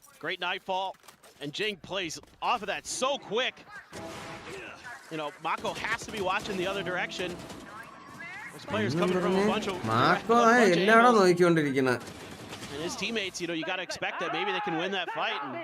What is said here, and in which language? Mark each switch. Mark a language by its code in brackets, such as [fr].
[en] Great nightfall, and Jing plays off of that so quick. Mako has to be watching the other direction. Those players coming from a bunch of [ml] Mako എല്ലാവരും നോക്കിക്കൊണ്ടിരിക്കുന്നത്. [en] And his teammates, you got to expect that maybe they can win that fight.